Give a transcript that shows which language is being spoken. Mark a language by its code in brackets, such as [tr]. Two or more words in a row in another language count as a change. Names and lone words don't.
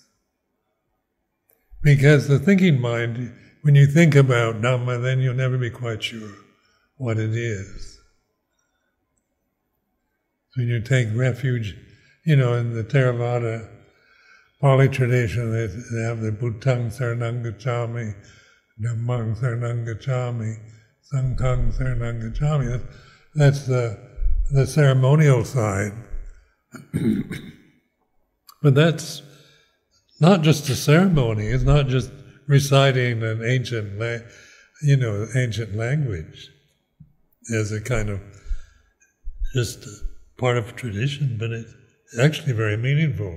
[en] Because the thinking mind, when you think about Dhamma, then you'll never be quite sure what it is. So you take refuge, you know, in the Theravada Pali tradition, they have the [pi] Bhutang Saranang Gacchami, Dhammang Saranang Gacchami, Sanghang Saranang Gacchami. [en] That's the ceremonial side. But that's not just a ceremony, it's not just reciting an ancient language as a kind of just part of tradition, but it's actually very meaningful.